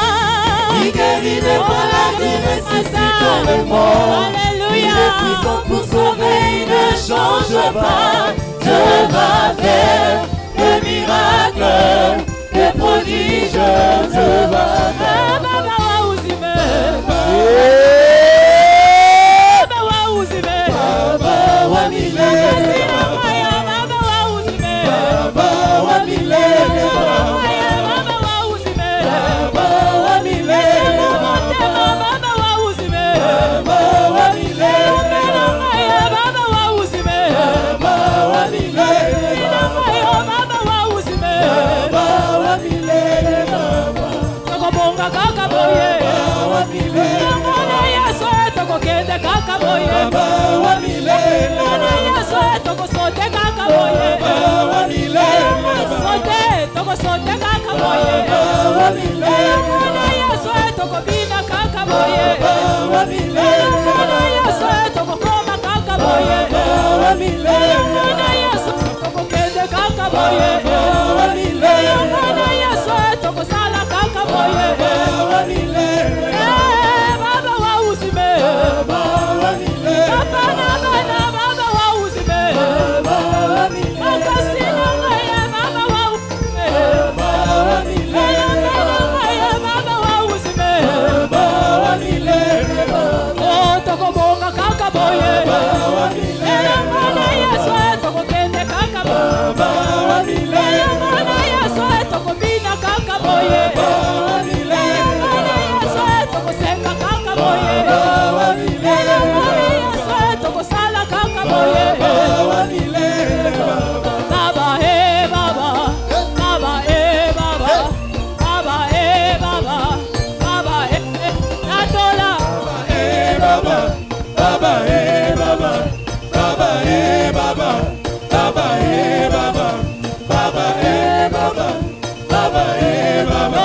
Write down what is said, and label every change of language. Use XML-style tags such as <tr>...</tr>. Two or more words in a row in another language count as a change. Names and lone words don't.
<fr>Il guérit les maladies, ressuscite les morts. Alléluia. Il est puissant pour sauver, il ne change pas. Je vais faire des miracles, des prodiges. Je vais faire.</fr> <sw>Baba wa uzime. Baba wa uzime. Baba wa milele. Baba wa uzime. Baba wa milele. Baba wa uzime. Baba wa milele. Baba wa uzime. Baba wa milele. Baba wa uzime. Baba wa milele. Baba wa uzime. Baba wa milele.</sw> <ln>Tokobonga kaka boye.</ln> <sw>Baba wa milele.</sw> <ln>Mwana Yesu tokokende kaka boye.</ln> <sw>Baba wa milele.</sw> <ln>Mwana Yesu tokosote kaka boye.</ln> <sw>Baba wa milele.</sw> <ln>Sote tokosote kaka boye.</ln> <sw>Baba wa milele.</sw> <ln>Mwana Yesu tokobina kaka boye.</ln> <sw>Baba wa milele.</sw> <ln>Mwana Yesu tokokoma kaka boye.</ln> <sw>Baba wa milele.</sw> <ln>Mwana Yesu tokokende kaka boye.</ln> <sw>Baba wa milele.</sw> <ln>Mwana Yesu tokosala kaka boye.</ln> <sw>Baba wa milele. Baba wa uzime. Baba wa milele.</sw> <ln>Papa na bana</ln> <sw>baba wa uzime. Baba wa milele.</sw> <ln>Makasi na ngaya</ln> <sw>baba wa uzime. Baba wa milele. Baba wa uzime. Baba wa milele.</sw> <ln>Oh, tokobonga kaka boye.</ln> <sw>Baba wa milele.</sw> <ln>Mwana Yesu tokokende kaka boye.</ln> <sw>Baba wa milele.</sw> <ln>Mwana Yesu tokobina kaka boye.</ln> <sw>Baba wa milele.</sw> <ln>Mwana Yesu tokosenga kaka boye.</ln> <sw>Baba wa milele.</sw> <ln>Mwana Yesu tokosala kaka boye.</ln> <sw>Baba wa milele. Baba, Baba. Baba, Baba. Baba, Baba. Baba, Natola. Baba, Baba, Baba, Baba, Baba, Baba, Baba, Baba, Baba, Baba, Baba,</sw>